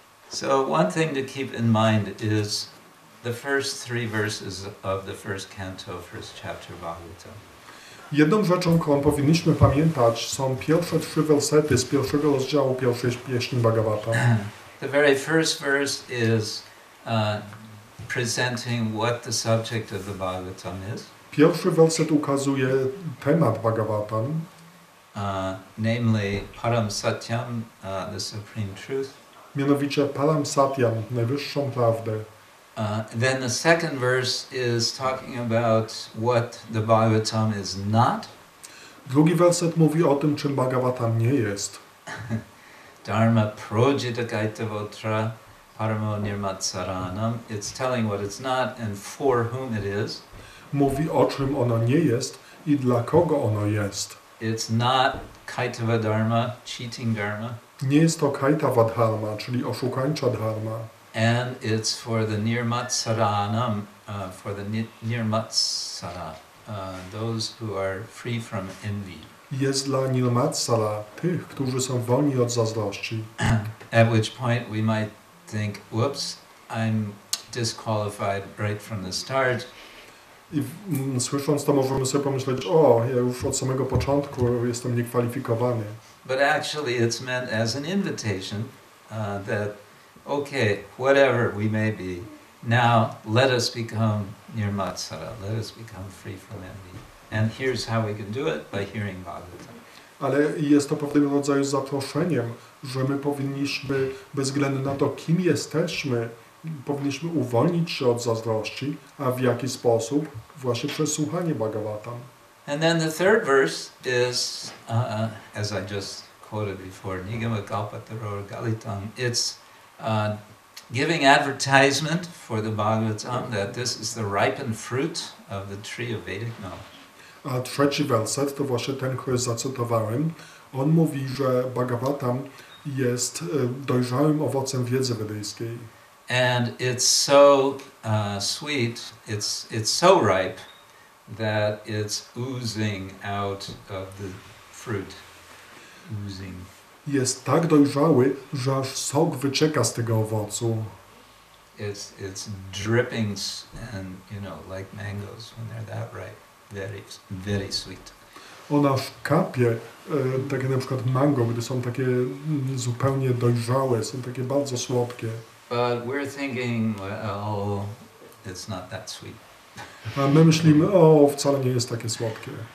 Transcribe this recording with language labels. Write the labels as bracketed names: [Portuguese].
[English] So one thing to keep in mind is the first 3 verses of the first canto, first chapter of Bhagavatam. [Polish] Jedną rzeczą, którą powinniśmy pamiętać, są pierwsze 3 wersety z pierwszego rozdziału pierwszej pieśni Bhagavatam. [English] The very first verse is presenting what the subject of the Bhagavatam is. [Polish] Pierwszy werset ukazuje temat Bhagavatam, [English] Namely Param Satyam, the supreme truth. [Polish] mianowicie Param Satyam, najwyższą prawdę. [English] Then the second verse is talking about what the Bhagavatam is not. [Polish] Drugi werset mówi o tym, czym Bhagavatam nie jest. [Sanskrit] Dharma projita kaitavotra paramo nirmatsaranam. [English] It's telling what it's not and for whom it is. [Polish] Mówi o czym ono nie jest i dla kogo ono jest. [English] It's not kaitava dharma, cheating dharma. [Polish] Nie jest to kaitava dharma, czyli oszukańcza dharma. [English] And it's for the nirmatsaranam, for the nirmatsara, those who are free from envy. [Polish] Jest dla nirmatsara, tych, którzy są wolni od zazdrości. [English] At which point we might think, whoops, I'm disqualified right from the start. [Polish] I słysząc to możemy sobie pomyśleć, o, ja już od samego początku jestem niekwalifikowany. [English] But actually it's meant as an invitation that, okay, whatever we may be, now let us become nirmatsara, let us become free from envy. And here's how we can do it, by hearing Bhagavatam. [Polish] Ale jest to pewnego rodzaju zaproszeniem, że my powinniśmy, bez względu na to, kim jesteśmy, powinniśmy uwolnić się od zazdrości, a w jaki sposób? Właśnie przez słuchanie Bhagavatam. [English] And then the third verse is, as I just quoted before, [Sanskrit] Nigama Kalpataror Galitam. [English] It's giving advertisement for the Bhagavatam that this is the ripened fruit of the tree of Vedic knowledge. [Polish] A trzeci werset, to właśnie ten, który zacytowałem, on mówi, że Bhagavatam jest dojrzałym owocem wiedzy wedyjskiej. [English] And it's so sweet, it's so ripe that it's oozing out of the fruit. Oozing. [Polish] Jest tak dojrzały, że aż sok wycieka z tego owocu. [English] It's dripping and, you know, like mangoes when they're that ripe. Very, very sweet. [Polish] Ona aż kapie, takie na przykład mango, gdy są takie zupełnie dojrzałe, są takie bardzo słodkie. [English] But we're thinking, well, it's not that sweet. [Polish] A my myślimy, o, wcale nie jest takie słodkie.